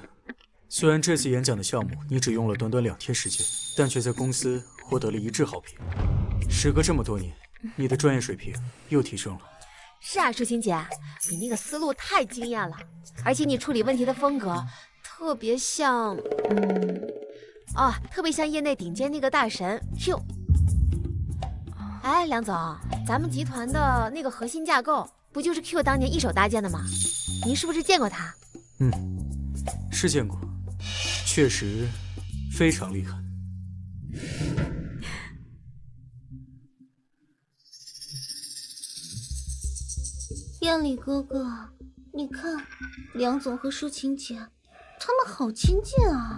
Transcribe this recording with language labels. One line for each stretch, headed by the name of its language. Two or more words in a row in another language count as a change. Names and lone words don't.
Chinese: 雖然這次演講的項目你只用了短短2天時間，但卻在公司獲得了一致好評。時隔這麼多年，你的專業水平又提升了。是啊，舒晴姐，你那個思路太驚豔了，而且你處理問題的風格特別像，特別像業內頂尖那個大神 Q。哎，梁總，咱們集團的那個核心架構不就是 Q 當年一手搭建的嗎？您是不是見過他？是見過，確實非常厲害。彥里哥哥，你看，梁總和舒晴姐，他們好親近啊。